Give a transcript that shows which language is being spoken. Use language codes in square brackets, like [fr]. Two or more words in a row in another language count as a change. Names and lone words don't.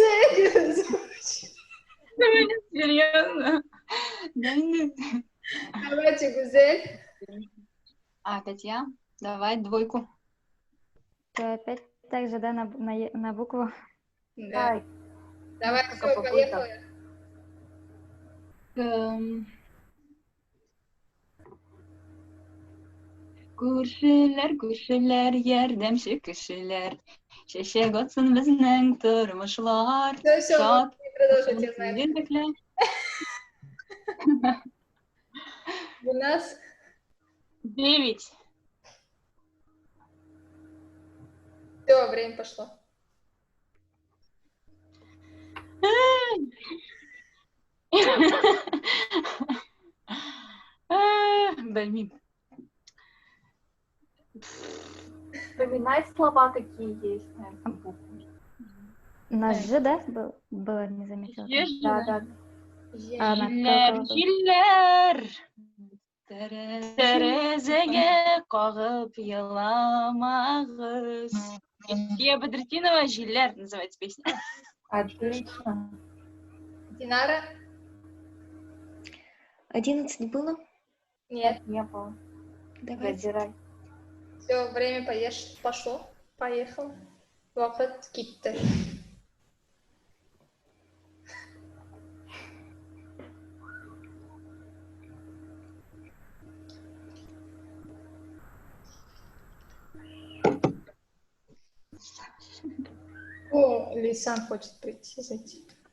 [ru] Серьезно? Да нет. Давайте, Гузель. А, опять я? Давай двойку. То опять так же, да, на букву. Да. Ай, Давай, несколько все, попыток. поехали. [tt] Күршеләр, ярдәмче кешеләр. Чәчәк атсын безнең тормышлар. [ru] Все, [tt] Шат [ru] можете продолжить, [tt] булсын [ru] я знаю. [tt] сигезлекләр. [ru] У нас 9. все, время пошло. [tt] Белмим. [ru] Вспоминай слова, какие есть на эту букву. На Ж, да, было, не заметила. Да, да. А на [tt] Җилләр, [ru] какого? [tt] җилләр. Тәрәзәгә кагып еламагыз. [ru] Фия Бадрутдинова «Җилләр» называется песня. Отлично. Динара? 11 было? Нет. Не было. Давайте. Забирай. Все, время пошло. Поехал. [tt] Вакыт китте. [ru] О, Лисан хочет прийти, зайти.